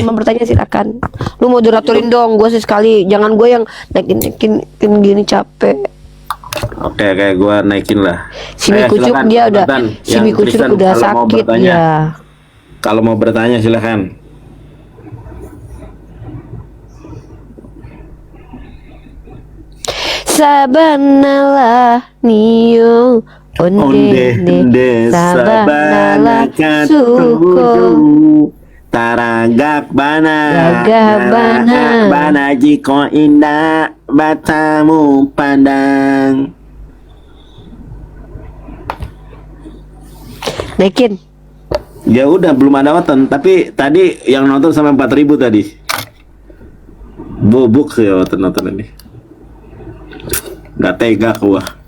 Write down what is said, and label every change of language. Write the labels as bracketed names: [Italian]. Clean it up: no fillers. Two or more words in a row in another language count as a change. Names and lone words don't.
[Indonesian] yang mau bertanya silakan. Lu moderatorin dong, gue sih sekali. Jangan gue yang naikin gini capek. Oke, gua naikin lah. Si Mikucuk dia udah, si Mikucuk udah sakit ya. Kalau mau bertanya silakan. [Minangkabau] Sabanalah nio Onde sabana suko taragak bana Gagah bana. bana jiko indah batamu pandang. [Indonesian] naikin. Ya udah belum ada nonton, tapi tadi yang nonton sampai 4.000 tadi. Bubuk sih nonton ini. Nggak tega gua.